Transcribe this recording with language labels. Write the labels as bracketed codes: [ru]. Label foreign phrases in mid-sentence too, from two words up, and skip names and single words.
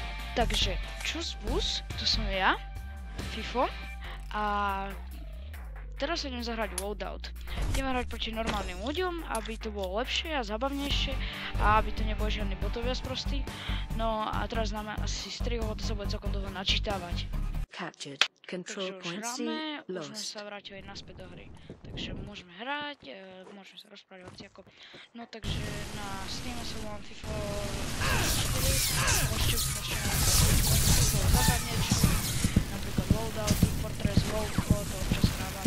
[sk] Takže čus bus, to som ja, FIFO, a teraz sa idem zahrať loadout. Ideme hrať proti normálnym ľuďom, aby to bolo lepšie a zabavnejšie a aby to neboli žiadny botovia sprostí. No a teraz dáme asi striho, to sa bude celkom dlho načítavať. [en] Captured. Control point C [sk] Už sme [en] lost. [sk] sa vrátili naspäť do hry. Takže môžeme hrať, môžeme sa rozprávať hociako. No takže na Steam sa volám FIFO 4. Môžete zabavne, napríklad Loadout, Team Fortress, Wolfo, to občas hrávam.